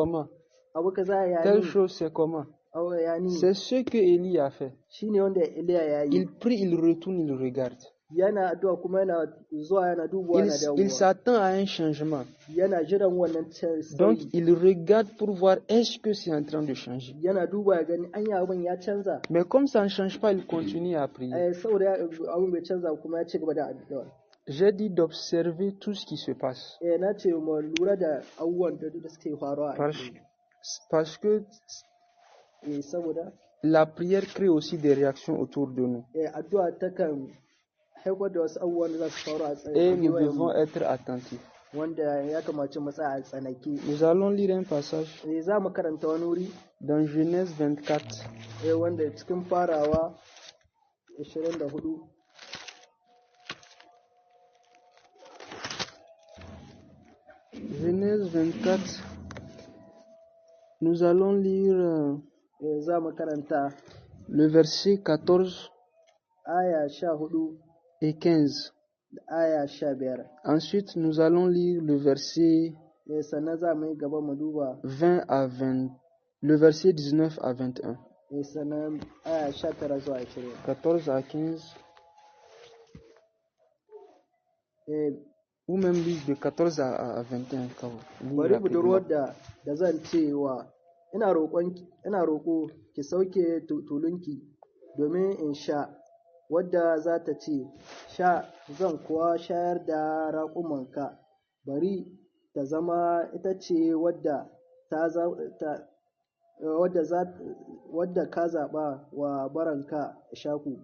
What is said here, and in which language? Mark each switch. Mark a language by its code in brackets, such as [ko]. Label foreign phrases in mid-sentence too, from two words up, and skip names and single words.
[fr] comment, [ha] abu kaza ya [fr] telle [ha] ne, [fr] chose c'est comment. [ha] abu ya ne, [fr] C'est ce que Élie a fait. [ha] shine wanda Eliya ya yi. [fr] Il prie, il retourne, il regarde. [ha] Yana addu'a kuma yana zuwa yana dubawa yana [fr] Il [ha] dawowa, [fr] s'attend à un changement. [ha] yana jiran wannan [fr] Donc [ha] sauyi, [fr] il regarde pour voir est-ce que c'est en train de changer. [ha] yana duba ya gani anya abin ya canza. [fr] Mais comme ça ne change pas, il continue à prier. [ha] Saboda abin bai canza kuma ya ci gaba da addu'a. [fr] J'ai dit d'observer tout ce qui se passe. [ha] Na ce mu lura da abubuwan da suke faruwa a [fr] Parce que [ha] saboda [fr] la prière crée aussi des réactions autour de nous. [ha] addu'a takan haifar da wasu abubuwan da za su faru a [fr] Et nous [ha] tsaye [fr] devons être attentifs. [ha] wanda ya kamace mu tsaya a tsanaki. [fr] Nous allons lire un passage [ha] Za mu karanta wani wuri [fr] dans Genèse 24. [ha] wanda cikin farawa 24. [fr] Genèse 24. Nous allons lire [ha] za mu karanta [fr] le verset 14 [ha] aya 14 [fr] et 15. [ha] da aya 15. [fr] Ensuite, nous allons lire le verset [ha] Sannan za mu yi gaba mu duba [fr] 20 à 20, le verset 19 à 21. [ha] sannan aya 19 zuwa 20. [fr] 14 à 15. Ou même lire de 14 à 21. [ha] Bari budurwar da zan cewa ina roƙo ki sauke tulunki domin in sha, wadda za ta ce, sha zan kuwa shayar da raƙumanka, bari ta zama ita ce wadda ka zaɓa wa baranka Ishaku.